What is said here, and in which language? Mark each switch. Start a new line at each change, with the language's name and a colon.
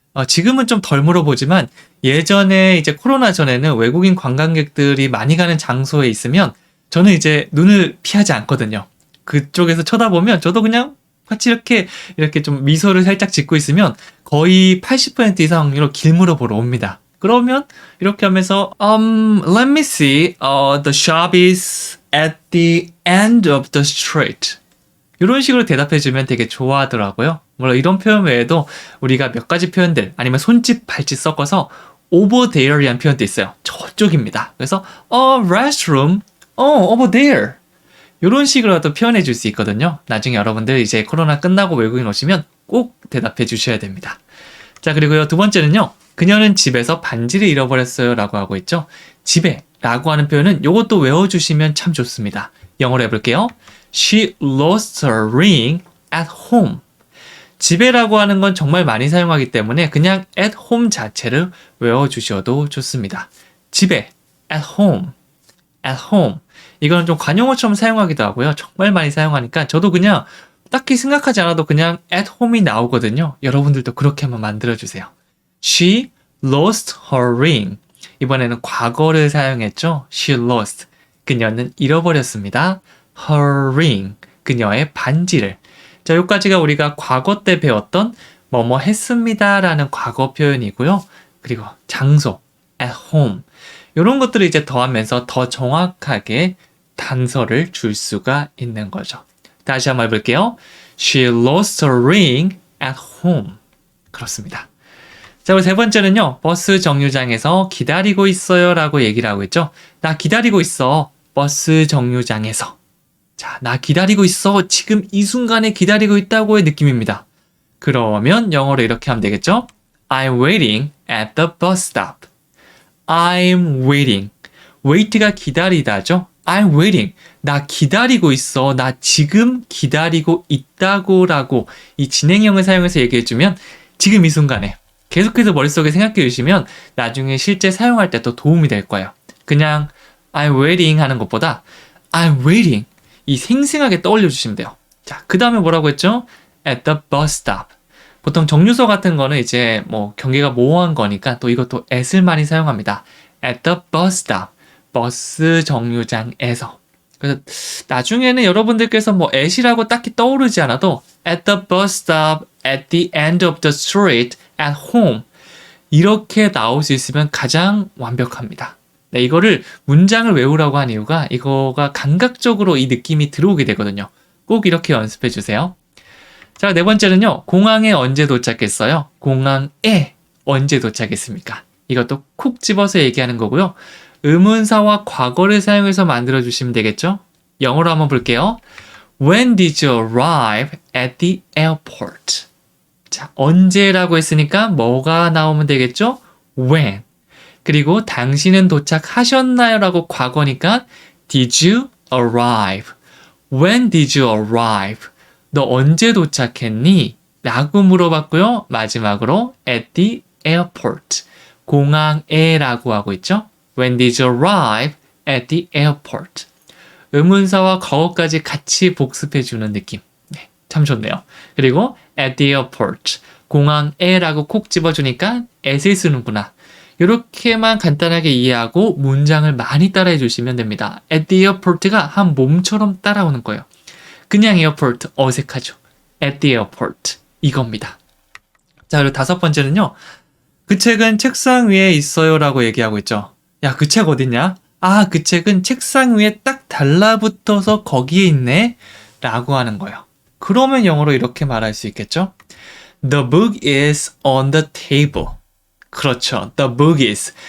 Korean: 지금은 좀 덜 물어보지만 예전에 이제 코로나 전에는 외국인 관광객들이 많이 가는 장소에 있으면 저는 이제 눈을 피하지 않거든요. 그쪽에서 쳐다보면 저도 그냥 같이 이렇게 좀 미소를 살짝 짓고 있으면 거의 80% 이상 확률로 길 물어보러 옵니다. 그러면 이렇게 하면서
English: let me see, the shop is at the end of the street.
Korean: 이런 식으로 대답해주면 되게 좋아하더라고요. 물론 이런 표현 외에도 우리가 몇 가지 표현들 아니면 손짓 발짓 섞어서
English: over there
Korean: 이라는 표현도 있어요. 저쪽입니다. 그래서
English: restroom, over there.
Korean: 이런 식으로도 표현해 줄 수 있거든요. 나중에 여러분들 이제 코로나 끝나고 외국인 오시면 꼭 대답해 주셔야 됩니다. 자, 그리고요, 두 번째는요. 그녀는 집에서 반지를 잃어버렸어요 라고 하고 있죠. 집에 라고 하는 표현은 이것도 외워주시면 참 좋습니다. 영어로 해볼게요.
English: She lost her ring at home.
Korean: 집에라고 하는 건 정말 많이 사용하기 때문에 그냥
English: at home
Korean: 자체를 외워주셔도 좋습니다. 집에,
English: at home, at home.
Korean: 이거는 좀 관용어처럼 사용하기도 하고요. 정말 많이 사용하니까 저도 그냥 딱히 생각하지 않아도 그냥
English: at home
Korean: 이 나오거든요. 여러분들도 그렇게 한번 만들어주세요.
English: She lost her ring.
Korean: 이번에는 과거를 사용했죠.
English: She lost.
Korean: 그녀는 잃어버렸습니다.
English: Her ring.
Korean: 그녀의 반지를. 자, 여기까지가 우리가 과거 때 배웠던 뭐뭐 했습니다 라는 과거 표현이고요. 그리고 장소,
English: at home.
Korean: 이런 것들을 이제 더하면서 더 정확하게 단서를 줄 수가 있는 거죠. 다시 한번 해볼게요.
English: She lost her ring at home.
Korean: 그렇습니다. 자, 그리고 세 번째는요. 버스 정류장에서 기다리고 있어요 라고 얘기를 하고 있죠. 나 기다리고 있어. 버스 정류장에서. 자, 나 기다리고 있어. 지금 이 순간에 기다리고 있다고의 느낌입니다. 그러면 영어로 이렇게 하면 되겠죠?
English: I'm waiting at the bus stop. I'm waiting.
Korean: wait가 기다리다죠?
English: I'm waiting.
Korean: 나 기다리고 있어. 나 지금 기다리고 있다고 라고 이 진행형을 사용해서 얘기해주면 지금 이 순간에 계속해서 머릿속에 생각해 주시면 나중에 실제 사용할 때 또 도움이 될 거예요.
English: 그냥 I'm waiting
Korean: 하는 것보다
English: I'm waiting.
Korean: 이 생생하게 떠올려 주시면 돼요. 자, 그 다음에 뭐라고 했죠?
English: At the bus stop.
Korean: 보통 정류소 같은 거는 이제 뭐 경계가 모호한 거니까 또 이것도 at을 많이 사용합니다.
English: At the bus stop.
Korean: 버스 정류장에서. 그래서 나중에는 여러분들께서 뭐 at이라고 딱히 떠오르지 않아도
English: at the bus stop, at the end of the street, at home.
Korean: 이렇게 나올 수 있으면 가장 완벽합니다. 네, 이거를 문장을 외우라고 한 이유가 이거가 감각적으로 이 느낌이 들어오게 되거든요. 꼭 이렇게 연습해 주세요. 자, 네 번째는요. 공항에 언제 도착했어요? 공항에 언제 도착했습니까? 이것도 콕 집어서 얘기하는 거고요. 의문사와 과거를 사용해서 만들어 주시면 되겠죠? 영어로 한번 볼게요.
English: When did you arrive at the airport?
Korean: 자, 언제라고 했으니까 뭐가 나오면 되겠죠?
English: When.
Korean: 그리고 당신은 도착하셨나요? 라고 과거니까
English: Did you arrive? When did you arrive?
Korean: 너 언제 도착했니? 라고 물어봤고요.
English: 마지막으로 at the airport.
Korean: 공항에 라고 하고 있죠. When did you arrive at the airport? 의문사와 과거까지 같이 복습해주는 느낌. 네, 참 좋네요. 그리고
English: at the airport.
Korean: 공항에 라고 콕 집어주니까 at을 쓰는구나. 이렇게만 간단하게 이해하고 문장을 많이 따라해 주시면 됩니다.
English: At the airport
Korean: 가 한 몸처럼 따라오는 거예요. 그냥 에어포트 어색하죠.
English: At the airport
Korean: 이겁니다. 자, 그리고 다섯 번째는요. 그 책은 책상 위에 있어요 라고 얘기하고 있죠. 야, 그 책 어딨냐? 아, 그 책은 책상 위에 딱 달라붙어서 거기에 있네 라고 하는 거예요. 그러면 영어로 이렇게 말할 수 있겠죠?
English: The book is on the table. 그렇죠. The book is.